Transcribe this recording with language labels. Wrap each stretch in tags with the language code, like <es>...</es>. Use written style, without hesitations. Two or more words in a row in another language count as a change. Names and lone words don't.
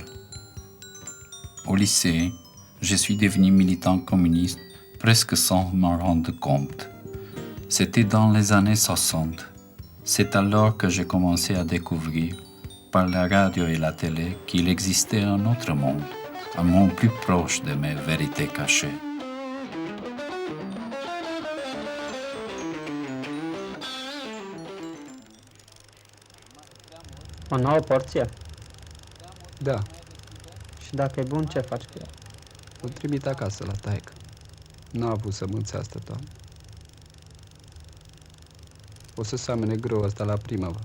<fr>Au lycée, je suis devenu militant communiste presque sans m'en rendre compte. C'était dans les années 60. C'est alors que j'ai commencé à découvrir, par la radio et la télé, qu'il existait un autre monde, un monde plus proche de mes vérités cachées.</fr> <ro>O nouă porție? Da, Și dacă e bun, ce faci cu el? o trimit acasă la taică. N-a avut sămânță asta toamnă. O să seamene grâu ăsta la primăvară.</ro>